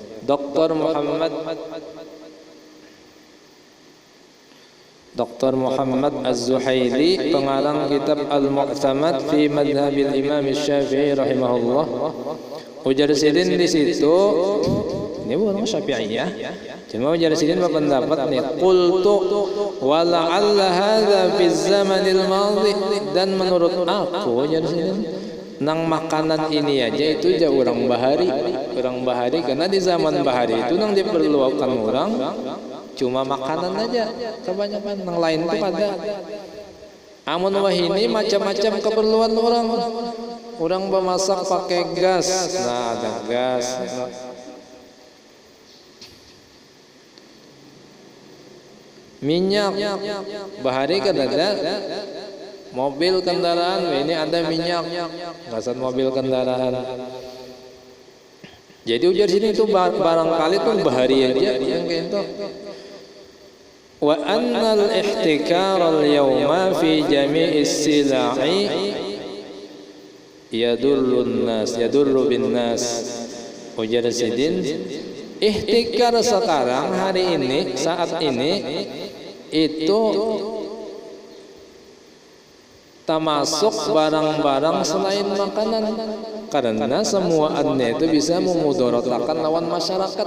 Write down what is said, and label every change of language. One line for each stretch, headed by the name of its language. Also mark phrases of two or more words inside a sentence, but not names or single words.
Banjar: Dr. Muhammad Az-Zuhaili, pengarang kitab Al-Mu'tamad fi Madhabil Imam Syafi'i rahimahullah. Ujar sidin di situ, ini bukan Syafi'iyah. Cuma ujar sidin berpendapat nih,
Arabic: قلت ولعل هذا في الزمان الماضي,
Banjar: dan menurut aku ujar sidin nang makanan ini aja itu aja orang bahari karena di zaman bahari itu nang diperlukan orang cuma makanan aja kebanyakan, nang lain itu pada amun wahini macam-macam keperluan orang memasak pakai gas, nah ada gas, minyak bahari kan ada, mobil kendaraan ini ada minyak, gasan mobil kendaraan. Jadi ujar sini itu barangkali tuh bahari aja yang kayak itu.
Arabic: وأن الاحتكار اليوم في جميع السلع يضر بالناس.
Banjar: Ujar sidin, ihtikar sekarang hari ini, saat ini itu termasuk barang-barang selain makanan, karena semua adnya itu bisa memudorotakan lawan masyarakat.